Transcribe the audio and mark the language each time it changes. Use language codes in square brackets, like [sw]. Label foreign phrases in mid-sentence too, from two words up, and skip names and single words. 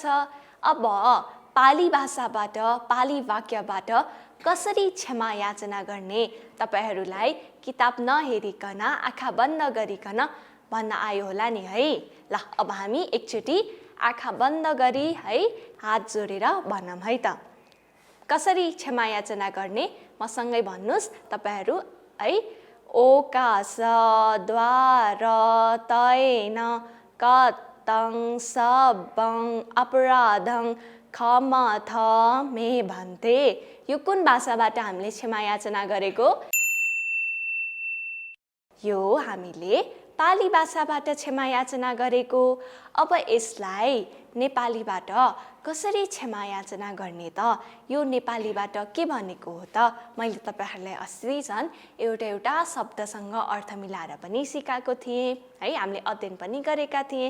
[ne] अब पाली भाषाबाट, पाली वाक्यबाट कसरी क्षमा याचना गर्ने तपाईहरूलाई किताब नहेरिकन, आँखा बन्द गरिकन भन्न आयो होला नि है। ल अब हामी एकचोटि आँखा बन्द गरी है हात जोडेर भनौँ है त। कसरी क्षमा याचना गर्ने मसँगै भन्नुस् तपाईहरू है। [pi] ओकास द्वार तैन कतं सबं अपराधं क्षमथ मे भन्ते। [ne] यो कुन भाषाबाट हामीले क्षमा याचना गरेको? यो हामीले पाली भाषाबाट क्षमा याचना गरेको। अब यसलाई नेपालीबाट कसरी क्षमा याचना गर्ने त? यो नेपालीबाट के भनेको हो त? मैले तपाईहरूलाई अस्ति झन् एउटा शब्दसँग अर्थ मिलाएर पनि सिकाएको थिएँ है, हामीले अध्ययन पनि गरेका थिएँ।